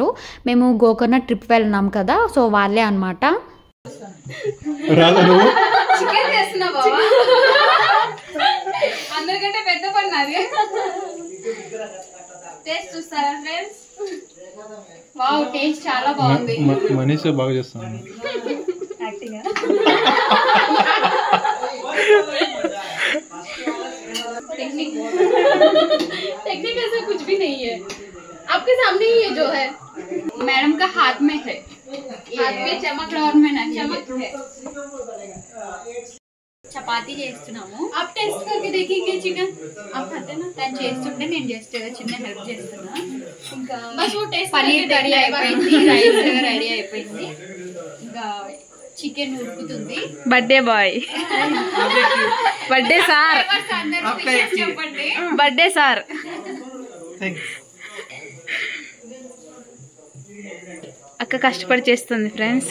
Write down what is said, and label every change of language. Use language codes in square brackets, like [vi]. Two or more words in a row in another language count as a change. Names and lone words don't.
[te] మేము గోకర్ణ ట్రిప్ వెళ్ళినాం కదా, సో వాళ్ళే అనమాట. చికెన్ చేస్తున్నా బాబా, అందరికంటే పెద్ద పని నాది. టేస్ట్ చూస్తారా ఫ్రెండ్స్? వావ్, టేస్ట్ చాలా బాగుంది. మనీషా బాగా చేస్తాను. [hi] टेक्निक ऐसा कुछ भी नहीं है, आपके सामने ही है जो है. मैडम का हाथ में है, हाथ में चमक और में ना चमक है. [te] చపాతీ చేస్తున్నాము. [hi] आप टेस्ट करके देखेंगे चिकन. आप खाते ना? [te] తను చేస్తుంటే నేను జస్ట్ చిన్న హెల్ప్ చేస్తున్నా. ఇంకా పన్నీర్ కర్రీ అయిపోయింది, రైస్ రెడీ అయిపోయింది, ఇంకా చికెన్ ఉడుకుతుంది. బర్త్డే బాయ్, బర్త్డే సార్, చెప్పండి. బర్త్డే సార్. అక్క కష్టపడి చేస్తుంది ఫ్రెండ్స్.